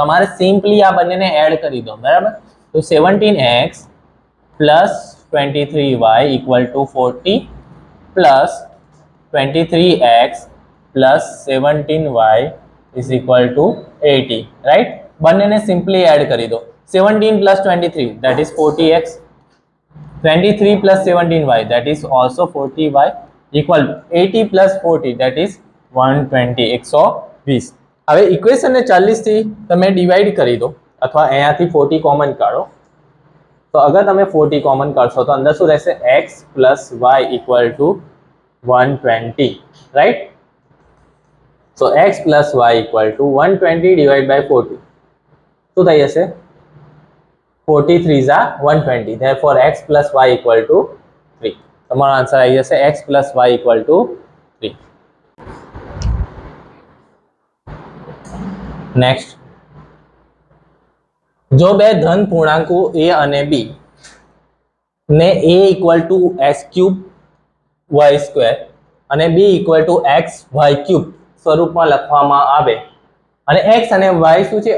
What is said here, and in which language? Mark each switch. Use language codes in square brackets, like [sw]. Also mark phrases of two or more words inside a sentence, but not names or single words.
[gu] તમારે સિમ્પલી આ બંનેને એડ કરી દો. બરાબર, તો [en] 17x plus 23y equal to 40 plus 23x plus 17y is equal to 80. [gu] રાઈટ, બંનેને સિમ્પલી એડ કરી દો. [en] 17 પ્લસ 23 that is 40x, 23 plus 17y that is also 40y equal to 80 plus 40 that is 120 120. [gu] હવે ઇક્વેશનને 40 થી તમે ડિવાઈડ કરી દો અથવા અહીંયાથી 40 કોમન કાઢો. તો અગર તમે 40 કોમન કરશો તો અંદર શું રહેશે? [en] x plus y equal to 120. રાઈટ, so x plus y equal to 120 divided by 40. [gu] શું થઈ જશે? [en] 40 3s are 120. Therefore x plus y equal to 3. [gu] તમારો આન્સર આવી જશે [en] x plus y equal to 3. [gu] નેક્સ્ટ, જો બે ધન પૂર્ણાંકો a અને b ને a [en] equal to x cube y square [gu] અને b [en] equal to x y cube [gu] સ્વરૂપમાં લખવામાં આવે અને x અને y શું છે?